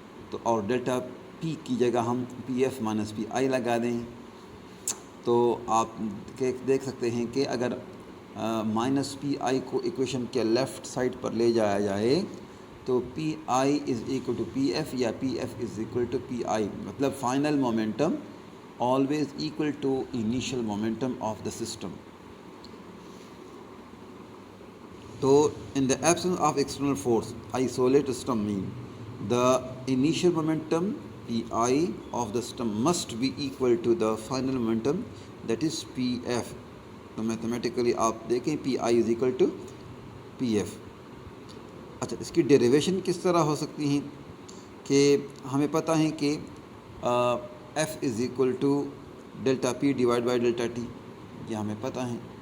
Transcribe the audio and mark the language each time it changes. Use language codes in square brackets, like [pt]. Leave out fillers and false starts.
[ur] تو اور ڈیلٹا پی کی جگہ ہم پی ایف مائنس پی آئی لگا دیں تو آپ دیکھ سکتے ہیں کہ اگر مائنس پی آئی کو ایکویشن کے لیفٹ سائڈ پر لے جایا جائے تو پی آئی is equal to P F یا P F is equal to پی آئی. مطلب final momentum [en] always equal to initial momentum of the system. So in the absence of external force, isolate system mean the initial momentum Pi of the system must be equal to the final momentum that is Pf. [ur] تو mathematically آپ دیکھیں [en] Pi is equal to Pf. [ur] اچھا اس کی derivation کس طرح ہو سکتی ہیں کہ ہمیں پتہ ہے کہ F is equal to delta P divide by delta T, یہ ہمیں پتہ ہے.